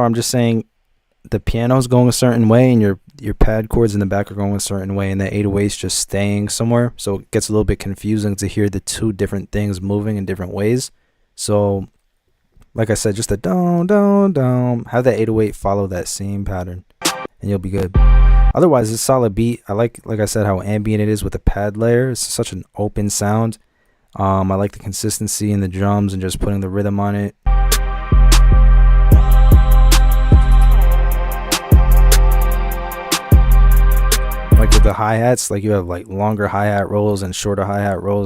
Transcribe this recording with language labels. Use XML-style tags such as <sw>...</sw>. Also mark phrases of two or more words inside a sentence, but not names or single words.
<en>I'm just saying the piano's going a certain way and your pad chords in the back are going a certain way, and the 808's just staying somewhere. So it gets a little bit confusing to hear the two different things moving in different ways. So like I said, just a dum, dum, dum. Have that 808 follow that same pattern and you'll be good. Otherwise, it's a solid beat. I like I said, how ambient it is with the pad layer. It's such an open sound. I like the consistency in the drums and just putting the rhythm on it. Like with the hi-hats, like you have like longer hi-hat rolls and shorter hi-hat rolls.</en>